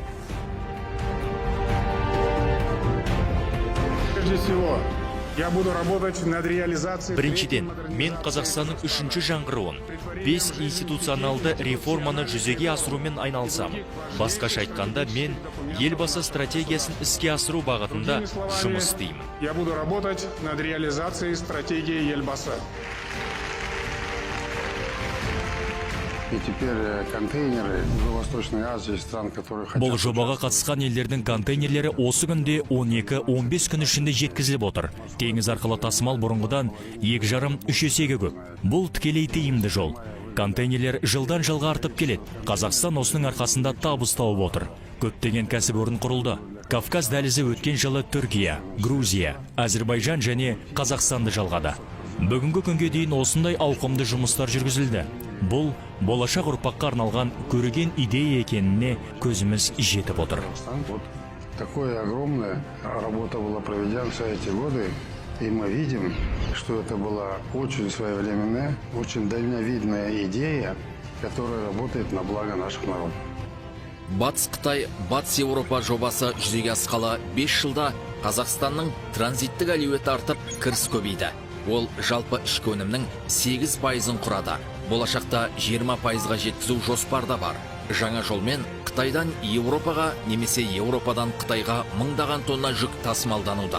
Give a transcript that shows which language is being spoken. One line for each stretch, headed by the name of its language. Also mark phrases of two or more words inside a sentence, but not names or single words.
Kazakh: Біріншіден, мен Қазақстанның 3-ші жаңғыруын, 5 институционалды реформаны жүзеге асырумен айналысамын. Басқаша айтқанда, мен елбасы стратегиясын іске асыру бағытында жұмыс істеймін.
Russian: Я буду работать над реализацией стратегии Елбасы. И теперь контейнеры в Восточной Азии, стран, которые хотят...
Kazakh: Бұл жобаға қатысқан елдердің контейнерлері осы күнде 12-15 күн ішінде жеткізіліп отыр. Теңіз арқылы тасымал бұрынғыдан 2,5-3 есеге көп. Бұл тікелей тиімді жол. Контейнерлер жылдан жылға артып келеді. Қазақстан осының арқасында табыс тауып отыр. Көптеген кәсіпорын құрылды. Кавказ дәлізі өткен жылы Түркия, Грузия, Әзербайжан және Қазақстанды жалғады. Бүгінгі күнге дейін осындай ауқымды жұмыстар жүргізілді. Бұл болашақ ұрпаққа арналған көреген идея екеніне көзіміз жетіп отыр.
Russian: Такая огромная работа была проведена все эти годы, и мы видим, что это была очень своевременная, очень дальновидная идея, которая работает на благо наших народов.
Kazakh: Батыс Қытай, Батыс Еуропа жобасы жүзеге асқалы 5 жылда Қазақстанның транзиттік әлеуеті артып, кіріс көбейді. Ол жалпы ішкі өнімнің 8%-ын құрады. Болашақта 20%-ға жеткізу жоспарда бар. Жаңа жолмен Қытайдан Еуропаға немесе Еуропадан Қытайға мыңдаған тонна жүк тасымалдануда.